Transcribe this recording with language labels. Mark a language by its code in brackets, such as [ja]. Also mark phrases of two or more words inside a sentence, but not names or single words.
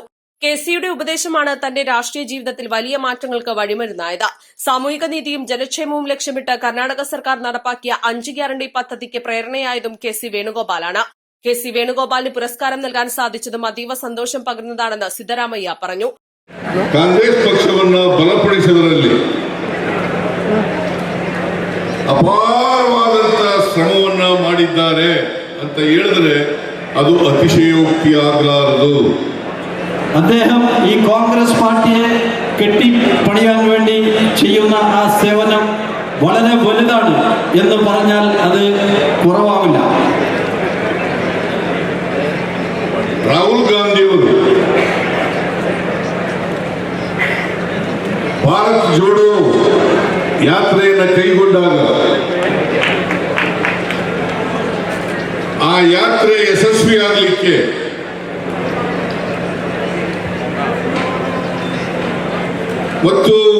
[ml] KCയുടെ ഉപദേശമാണ് തന്റെ രാഷ്ട്രീയ ജീവിതത്തിൽ വലിയ മാറ്റങ്ങൾക്ക് വഴിമരുന്നായത്. സാമൂഹിക നീതിയും ജനക്ഷേമവും ലക്ഷ്യമിട്ട് കർണാടക സർക്കാർ നടപ്പാക്കിയ 5 ഗ്യാരണ്ടി പദ്ധതിക്ക് പ്രേരണയായതും KC വേണുഗോപാലാണ്. KC വേണുഗോപാലിന് പുരസ്കാരം നൽകാൻ സാധിച്ചതും അതീവ സന്തോഷം പകരുന്നതാണെന്ന് സിദ്ധരാമയ്യ പറഞ്ഞു. [kn] ಕಾಂಗ್ರೆಸ್ ಪಕ್ಷವನ್ನು ಬಲಪಡಿಸುವುದರಲ್ಲಿ ಅಪಾರವಾದಂತಹ ಶ್ರಮವನ್ನ ಮಾಡಿದ್ದಾರೆ ಅಂತ ಹೇಳಿದ್ರೆ ಅದು അതിശയോക്തിയാകാറದು. [ml] അദ്ദേഹം ഈ കോൺഗ്രസ് പാർട്ടിയെ കെട്ടിപ്പണിയാൻ വേണ്ടി ചെയ്യുന്ന ആ സേവനം വളരെ വലുതാണ് എന്ന് പറഞ്ഞാൽ അത് കുറവാവില്ല. [kn] ರಾಹುಲ್ ಗಾಂಧಿಯವರು ಭಾರತ್ ಜೋಡೋ ಯಾತ್ರೆಯನ್ನು ಕೈಗೊಂಡಾಗ ಆ ಯಾತ್ರೆ ಯಶಸ್ವಿಯಾಗಲಿಕ್ಕೆ ಮತ್ತು